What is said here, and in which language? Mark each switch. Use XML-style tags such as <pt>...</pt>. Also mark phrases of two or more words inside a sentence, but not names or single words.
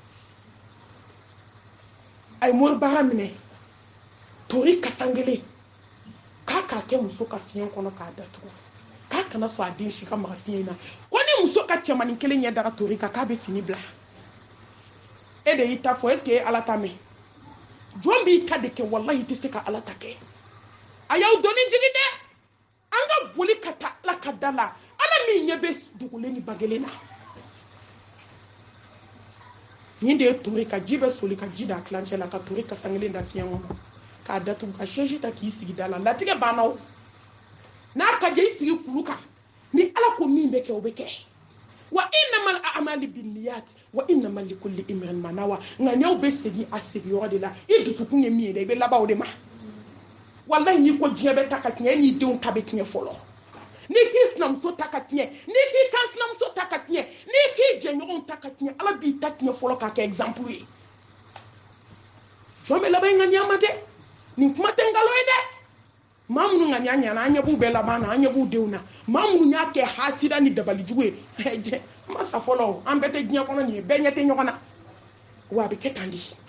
<bm>a ye mori baara minɛ tori kasangelen k'a kɛ muso ka fiɲɛ kɔnɔ k'a datugu k'a kana sɔn a den si ka maga fiɲɛ na ko ni muso ka cɛmanin kelen ɲɛ daga tori kan k'a bɛ fini bila e de y'i ta fɔ</bm> <fr>est ce que</fr> <bm>e ala ta mɛn jɔn b'i ta de kɛ walahi i tɛ se ka ala ta kɛ a y'aw dɔnni jigi dɛ an ka boli ka taa ala ka da la ala min ɲɛ bɛ dogolen ni bagelen na nin de ye tori ka ji bɛ soli ka ji da a tilancɛ la ka tori kasangelen da fiɲɛ kɔnɔ k'a datugu ka sɛji ta k'i sigi da la latigɛ banna o n'a ka jɛ i sigi kulu kan ni ala ko min bɛ kɛ o bɛ kɛ</bm> <ar>وإنما الأعمال بالنيات وإنما لكل امرئ ما نوى</ar> <bm>nka n'aw bɛ segin a sigiyɔrɔ de la i dusukun ye min ye dɛ i bɛ laban o de ma wallahi n'i ko diɲɛ bɛ ta ka tiɲɛ n'i denw ta bɛ tiɲɛ fɔlɔ n'i k'i sinamuso ta ka tiɲɛ n'i k'i kan sinamuso ta ka tiɲɛ n'i k'i jɛɲɔgɔnw ta ka tiɲɛ ala b'i ta tiɲɛ fɔlɔ k'a kɛ exemple ye jɔn bɛ laban ŋaniya ma dɛ nin kuma tɛ nkalon ye dɛ maa minnu ŋaniya ɲɛna an ɲɛ b'u bɛɛ laban na an ɲɛ b'u denw na maa minnu y'a kɛ hasida ni dabalijugu ye an ma sa fɔlɔ an bɛɛ tɛ diɲɛ kɔnɔ nin ye bɛɛ ɲɛ tɛ ɲɔgɔn na wa a bɛ kɛ tan de</bm>